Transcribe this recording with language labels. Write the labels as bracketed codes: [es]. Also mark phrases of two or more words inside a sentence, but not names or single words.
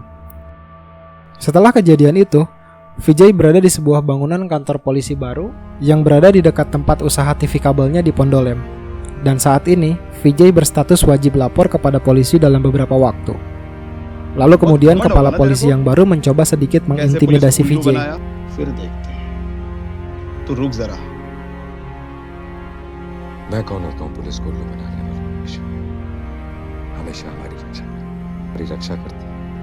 [id] Setelah kejadian itu, Vijay berada di sebuah bangunan kantor polisi baru yang berada di dekat tempat usaha TV kabelnya di Pondolem. Dan saat ini, Vijay berstatus wajib lapor kepada polisi dalam beberapa waktu. Lalu kemudian kepala polisi yang baru mencoba sedikit mengintimidasi Vijay. [hi] फिर देखते हैं तो रुक जरा मैं कौन होता हूँ पुलिस को उल्लू बनाने वाला हमेशा हमेशा हमारी रक्षा करती है।